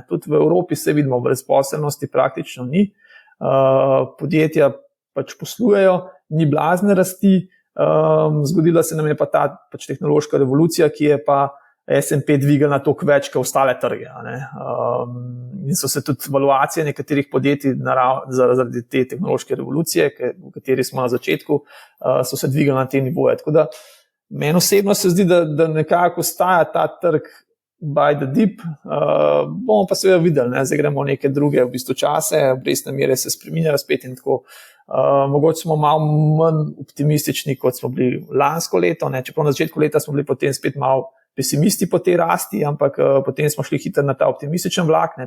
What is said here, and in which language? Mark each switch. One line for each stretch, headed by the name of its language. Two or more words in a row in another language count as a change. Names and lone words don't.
Slovenian: Tudi v Evropi se vidimo, brezposelnosti praktično ni, podjetja pač poslujejo, ni blazne rasti, zgodila se nam je pa ta pač tehnološka revolucija, ki je pa S&P dvigala toliko več, kot ostale trge. In so se tudi valuacije nekaterih podjetij zaradi te tehnološke revolucije, v kateri smo na začetku, so se dvigala na te nivoje. Tako da meni osebno se zdi, da nekako ostaja ta trg
English: buy the dip,
Slovenian: bomo pa seveda videli, ne? Zdaj gremo neke druge v bistvu čase, obrestne mere se spreminjajo spet in tako. Mogoče smo malo manj optimistični, kot smo bili lansko leto, ne? Čeprav na začetku leta smo bili potem spet malo pesimisti po tej rasti, ampak potem smo šli hitro na ta optimističen vlak, ne?